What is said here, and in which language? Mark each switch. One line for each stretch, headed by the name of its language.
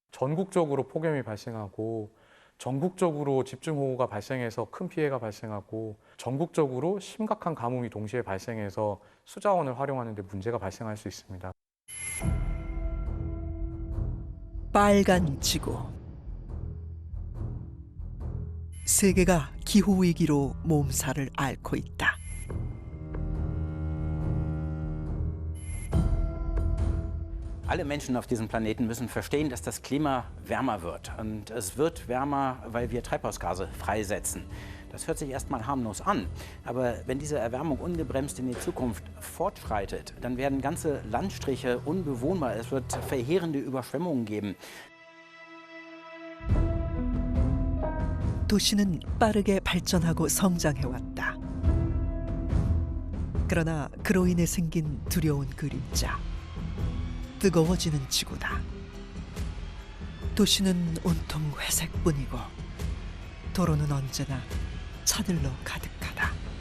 Korean: 전국적으로 폭염이 발생하고 전국적으로 집중호우가 발생해서 큰 피해가 발생하고 전국적으로 심각한 가뭄이 동시에 발생해서 수자원을 활용하는 데 문제가 발생할 수 있습니다. 빨간 지구. 세계가 기후위기로 몸살을 앓고 있다.
German: Alle Menschen auf diesem Planeten müssen verstehen, dass das Klima wärmer wird. Und es wird wärmer, weil wir Treibhausgase freisetzen. Das hört sich erstmal harmlos an. Aber wenn diese Erwärmung ungebremst in die Zukunft fortschreitet, dann werden ganze Landstriche unbewohnbar. Es wird verheerende Überschwemmungen geben.
Korean: 도시는 빠르게 발전하고 성장해왔다. 그러나 그로 인해 생긴 두려운 그림자. 뜨거워지는 지구다. 도시는 온통 회색뿐이고 도로는 언제나 차들로 가득하다.